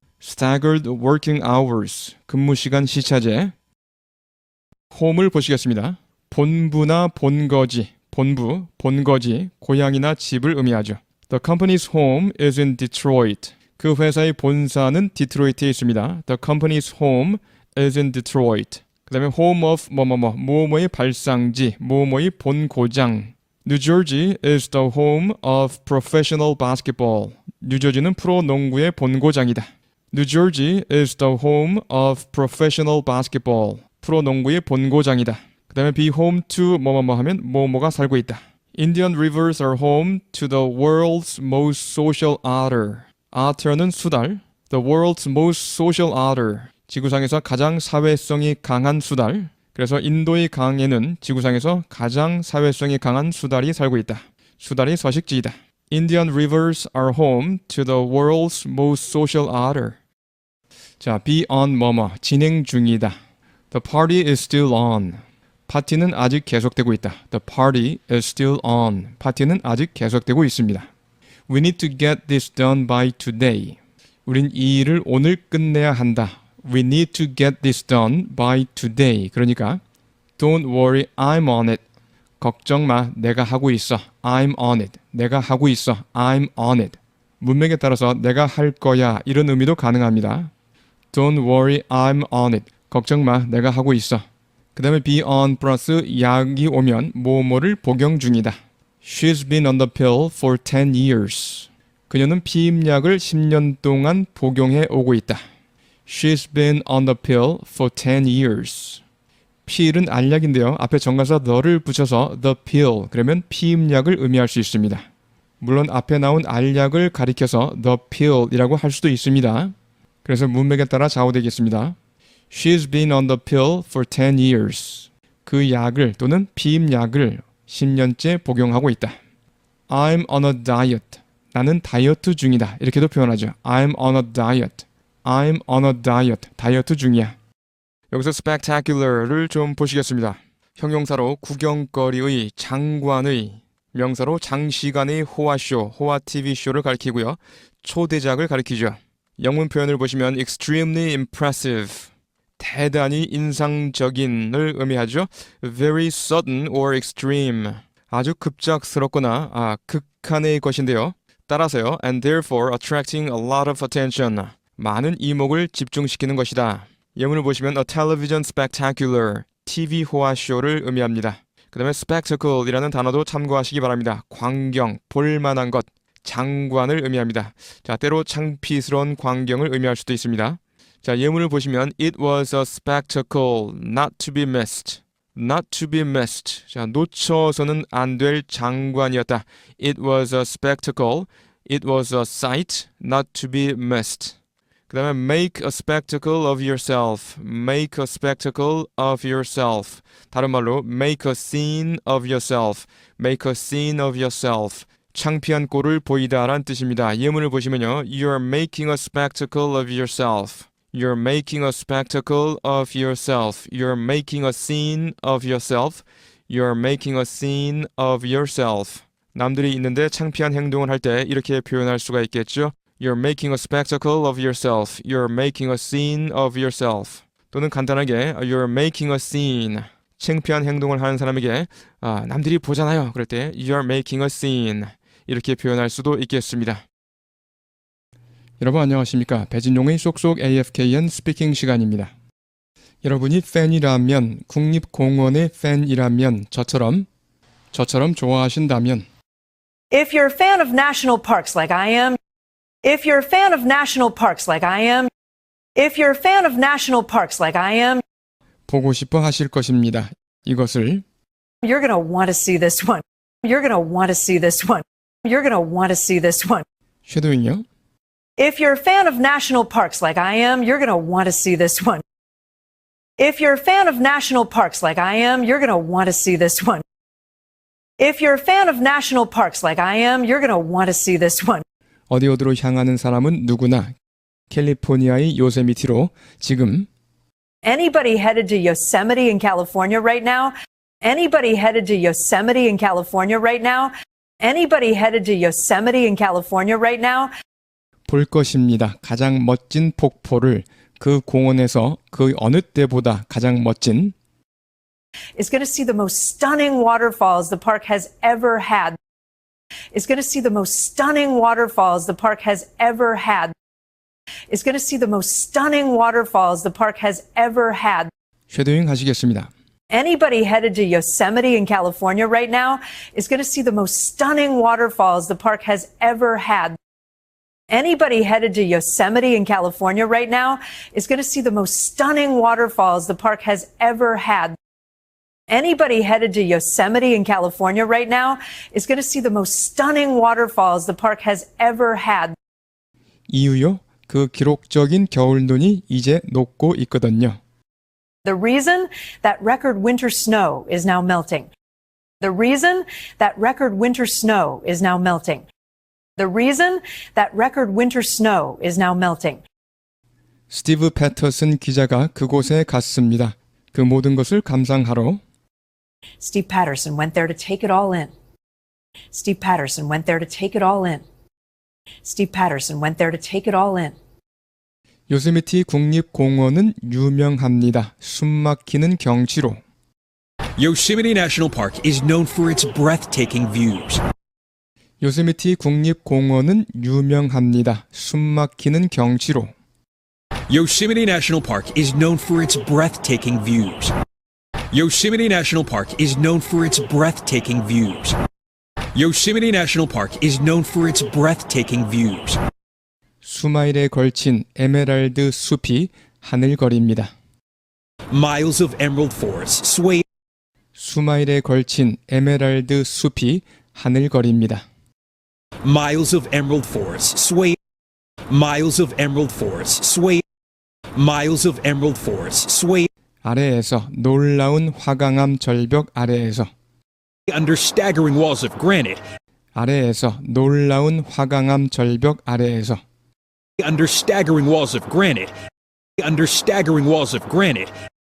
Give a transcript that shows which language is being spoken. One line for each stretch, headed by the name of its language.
English: staggered working hours,
Korean: 근무 시간 시차제. home을 보시겠습니다. 본부나 본거지, 본부, 본거지, 고향이나 집을 의미하죠.
English: The company's home is in Detroit.
Korean: 그 회사의 본사는 디트로이트에 있습니다.
English: The company's home is in Detroit.
Korean: 그 다음에 home of 뭐뭐의 발상지, 뭐뭐의 본고장.
English: New Jersey is the home of professional basketball.
Korean: 뉴저지는 프로 농구의 본고장이다.
English: New Jersey is the home of professional basketball.
Korean: 프로농구의 본고장이다. 그 다음에 be home to 뭐뭐뭐 하면 뭐뭐가 살고 있다.
English: Indian rivers are home to the world's most social otter.
Korean: otter는 수달.
English: The world's most social otter.
Korean: 지구상에서 가장 사회성이 강한 수달. 그래서 인도의 강에는 지구상에서 가장 사회성이 강한 수달이 살고 있다. 수달이 서식지이다.
English: Indian rivers are home to the world's most social otter.
Korean: 자, be on 뭐뭐, 진행 중이다.
English: The party is still on.
Korean: 파티는 아직 계속되고 있다.
English: The party is still on.
Korean: 파티는 아직 계속되고 있습니다.
English: We need to get this done by today.
Korean: 우린 이 일을 오늘 끝내야 한다.
English: We need to get this done by today. 그러니까 Don't worry, I'm on it.
Korean: 걱정 마, 내가 하고 있어.
English: I'm on it.
Korean: 내가 하고 있어. I'm on it. 문맥에 따라서 내가 할 거야 이런 의미도 가능합니다.
English: Don't worry, I'm on it.
Korean: 걱정 마, 내가 하고 있어. 그 다음에 be on 플러스 약이 오면 뭐뭐를 복용 중이다.
English: She's been on the pill for 10 years.
Korean: 그녀는 피임약을 10년 동안 복용해 오고 있다.
English: She's been on the pill for 10 years.
Korean: 필은 알약인데요. 앞에 정관사 the를 붙여서 the pill 그러면 피임약을 의미할 수 있습니다. 물론 앞에 나온 알약을 가리켜서 the pill이라고 할 수도 있습니다. 그래서 문맥에 따라 좌우되겠습니다.
English: She's been on the pill for 10 years.
Korean: 그 약을 또는 피임약을 10년째 복용하고 있다.
English: I'm on a diet.
Korean: 나는 다이어트 중이다. 이렇게도 표현하죠.
English: I'm on a diet. I'm on a diet.
Korean: 다이어트 중이야. 여기서 spectacular를 좀 보시겠습니다. 형용사로 구경거리의, 장관의, 명사로 장시간의 호화쇼, 호화 TV쇼를 가리키고요. 초대작을 가리키죠. 영문 표현을 보시면
English: extremely impressive,
Korean: 대단히 인상적인을 의미하죠.
English: Very sudden or extreme,
Korean: 아주 급작스럽거나 극한의 것인데요. 따라서요.
English: And therefore attracting a lot of attention,
Korean: 많은 이목을 집중시키는 것이다. 예문을 보시면
English: a television spectacular,
Korean: TV 호화쇼를 의미합니다. 그 다음에 spectacle이라는 단어도 참고하시기 바랍니다. 광경, 볼만한 것, 장관을 의미합니다. 자, 때로 창피스러운 광경을 의미할 수도 있습니다. 자, 예문을 보시면
English: it was a spectacle not to be missed. not to be missed.
Korean: 자, 놓쳐서는 안 될 장관이었다.
English: It was a spectacle. It was a sight not to be missed. 그 다음에 make a spectacle of yourself. make a spectacle of yourself. 다른 말로 make a scene of yourself. make a scene of yourself.
Korean: 창피한 꼴을 보이다라는 뜻입니다. 예문을 보시면요.
English: You're making a spectacle of yourself. You're making a spectacle of yourself. You're making a scene of yourself. You're making a scene of yourself.
Korean: 남들이 있는데 창피한 행동을 할 때 이렇게 표현할 수가 있겠죠.
English: You're making a spectacle of yourself. You're making a scene of yourself.
Korean: 또는 간단하게
English: You're making a scene.
Korean: 창피한 행동을 하는 사람에게 남들이 보잖아요. 그럴 때
English: You're making a scene.
Korean: 이렇게 표현할 수도 있겠습니다. 여러분 안녕하십니까? 배진용의 쏙쏙 AFKN 스피킹 시간입니다. 여러분이 팬이라면, 국립공원의 팬이라면 저처럼 좋아하신다면
English: If you're a fan of national parks like I am, if you're a fan of national parks like I am, if you're a fan of national parks like I am,
Korean: 보고 싶어 하실 것입니다. 이것을
English: you're going to want to see this one. You're going to want to see this one. You're going to want to see this one.
Korean: 쉐도잉요.
English: If you're a fan of national parks like I am, you're going to want to see this one. If you're a fan of national parks like I am, you're going to want to see this one. If you're a fan of national parks like I am, you're going to want to see this one.
Korean: 어디로 향하는 사람은 누구나 캘리포니아의 요세미티로 지금
English: Anybody headed to Yosemite in California right now? Anybody headed to Yosemite in California right now? Anybody headed to Yosemite in California right now?
Korean: 볼 것입니다. 가장 멋진 폭포를 그 공원에서 그 어느 때보다 가장 멋진
English: Is going to see the most stunning waterfalls the park has ever had. Is going to see the most stunning waterfalls the park has ever had. Is going to see the most stunning waterfalls the park has ever had.
Korean: 쉐도잉 하시겠습니다.
English: Anybody headed to Yosemite in California right now is going to see the most stunning waterfalls the park has ever had. Anybody headed to Yosemite in California right now is going to see the most stunning waterfalls the park has ever had. Anybody headed to Yosemite in California right now is going to see the most stunning waterfalls the park has ever had.
Korean: 이유요? 그 기록적인 겨울눈이 이제 녹고 있거든요.
English: The reason that record winter snow is now melting. The reason that record winter snow is now melting. The reason that record winter snow is now melting.
Korean: 스티브 패터슨 기자가 그곳에 갔습니다. 그 모든 것을 감상하러.
English: Steve Patterson went there to take it all in. Steve Patterson went there to take it all in. Steve Patterson went there to take it all in.
Korean: 요세미티 국립공원은 유명합니다. 숨막히는 경치로.
English: Yosemite National Park is known for its breathtaking views.
Korean: 요세미티 국립공원은 유명합니다. 숨막히는 경치로.
English: Yosemite National Park is known for its breathtaking views. Yosemite National Park is known for its breathtaking views. Yosemite National Park is known for its breathtaking views.
Korean: 수마일에 걸친 에메랄드 숲이 하늘거립니다.
English: Miles of emerald forest sway.
Korean: 수마일에 걸친 에메랄드 숲이 하늘거립니다.
English: Miles of emerald forest sway. Miles of emerald forest sway. Miles of emerald forest sway.
Korean: 아래에서 놀라운 화강암 절벽 아래에서
English: Under staggering walls of granite.
Korean: 아래에서 놀라운 화강암 절벽 아래에서
English: Under staggering walls of granite. Under staggering walls of granite.